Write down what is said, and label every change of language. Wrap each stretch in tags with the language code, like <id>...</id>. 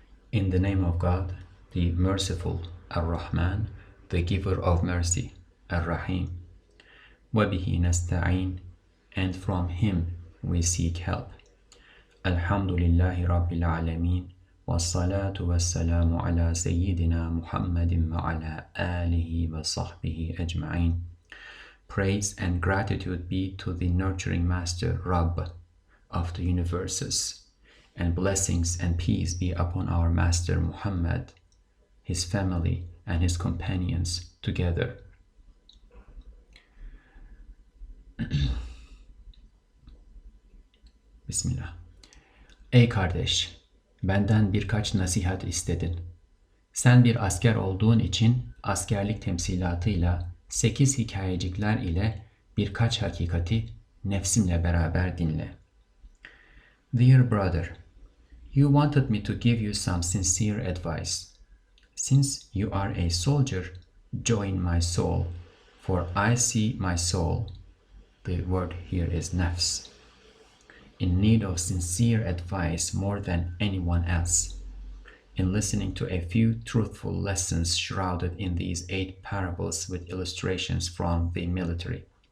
<en>In the name of God, the merciful, Ar-Rahman, the giver of mercy, Ar-Rahim.</en> <ar>وَبِهِ نَسْتَعِينَ,</ar> <en>and from him we seek help.</en> <ar>Alhamdulillahi Rabbil Alameen. والصلاة والسلام على سيدنا محمد وعلى آله وصحبه أجمعين.</ar> <en>Praise and gratitude be to the nurturing Master, Rabb of the universes, and blessings and peace be upon our Master Muhammad, his family and his companions together.</en> <tr>Bismillah. Ey kardeş! Benden birkaç nasihat istedin. Sen bir asker olduğun için askerlik temsilatıyla 8 hikayecikler ile birkaç hakikati nefsimle beraber dinle.</tr> <en>Dear brother, you wanted me to give you some sincere advice. Since you are a soldier, join my soul, for I see my soul, the word here is nafs, in need of sincere advice more than anyone else, in listening to a few truthful lessons shrouded in these 8 parables with illustrations from the military.</en>